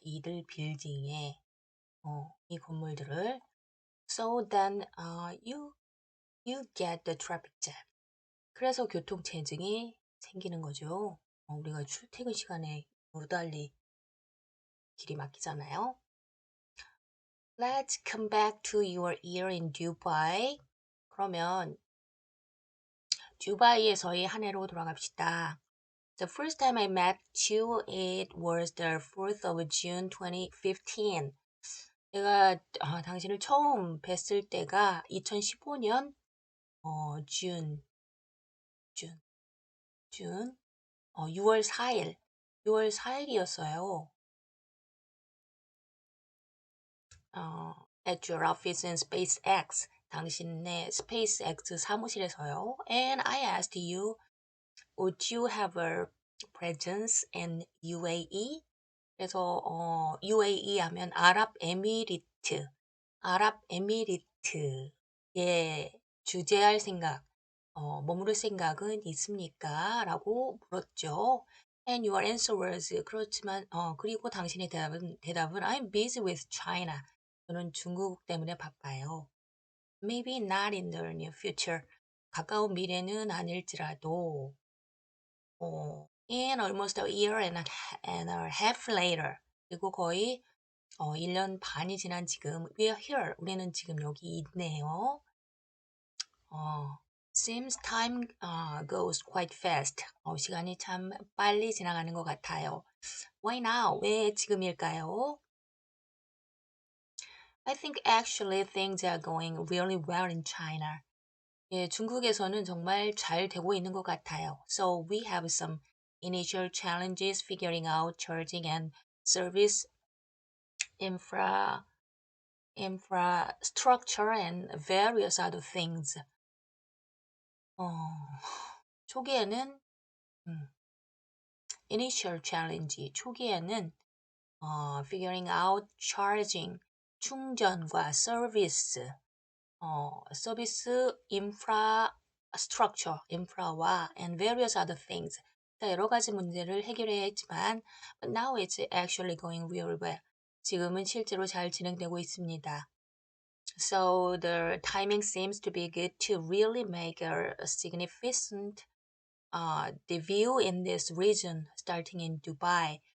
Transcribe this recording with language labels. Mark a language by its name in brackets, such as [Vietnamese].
[Korean] 이들 빌딩에 이 건물들을 [English] so then you get the traffic jam. [Korean] 그래서 교통체증이 생기는 거죠. 우리가 출퇴근 시간에 무달리 길이 막히잖아요. [English] Let's come back to your year in Dubai. [Korean] 그러면 두바이에서의 한 해로 돌아갑시다. [English] The first time I met you, it was the 4th of June 2015. [Korean] 내가 당신을 처음 뵀을 때가 2015년 준 6월 4일이었어요. [English] At your office in SpaceX, [Korean] 당신의 SpaceX 사무실에서요. [English] And I asked you, would you have a presence in UAE? [Korean] 그래서 UAE 하면 아랍에미리트에 주재할 생각, 머무를 생각은 있습니까? 라고 물었죠. [English] And your answer was [Korean] 그렇지만 그리고 당신의 대답은 [English] I'm busy with China. [Korean] 저는 중국 때문에 바빠요. [English] Maybe not in the near future. [Korean] 가까운 미래는 아닐지라도 [English] in almost a year and a half later. [Korean] 그리고 거의 1년 반이 지난 지금 [English] we're here. [Korean] 우리는 지금 여기 있네요. [English] 어, seems time goes quite fast. [Korean] 시간이 참 빨리 지나가는 것 같아요. [English] Why now? [Korean] 왜 지금일까요? [English] I think actually things are going really well in China. [Korean] 예, 중국에서는 정말 잘 되고 있는 것 같아요. [English] So we have some initial challenges figuring out charging and service infra infrastructure and various other things. [Korean] 어, 초기에는 음, [English] initial challenge [Korean] 초기에는 [English] figuring out charging [Korean] 충전과 [English] service [Korean] 서비스 인프라와 [English] and various other things [Korean] 여러 가지 문제를 해결해야 했지만 [English] but now it's actually going really well. [Korean] 지금은 실제로 잘 진행되고 있습니다. [English] So the timing seems to be good to really make a significant debut in this region, starting in Dubai.